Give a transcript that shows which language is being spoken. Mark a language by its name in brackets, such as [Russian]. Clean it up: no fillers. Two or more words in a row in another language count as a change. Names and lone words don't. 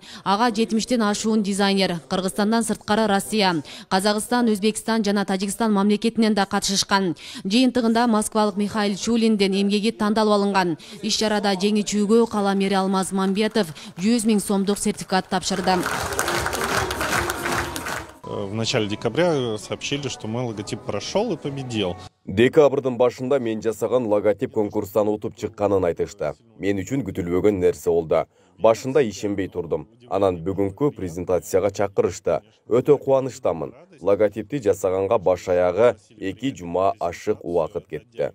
[Kyrgyz] Ага 70тен ашуун дизайнер Кыргызстандан сырткары Россия, Казакстан, Өзбекстан жана Тажикстан мамлекетинен да катышышкан. Жыйынтыгында москвалык Михаил Чулиндин эмгеги тандалып алынган. Иш-чарада жеңүүчүгө каламери Алмаз Мамбетов 100 000 сомдук сертификат тапшырды. [Russian] В начале декабря сообщили, что мой логотип прошел и победил. [Kyrgyz] Декабрдын башында мен жасаган логотип конкурстан утуп чыкканын айтышты. Мен үчүн күтүлбөгөн нерсе болду. Башында ишенбей турдум. Анан бүгүнкү презентацияга чакырышты. Өтө кубанычтамын. Логотипти жасаганга баш аягы 2 жума ашык убакыт кетти.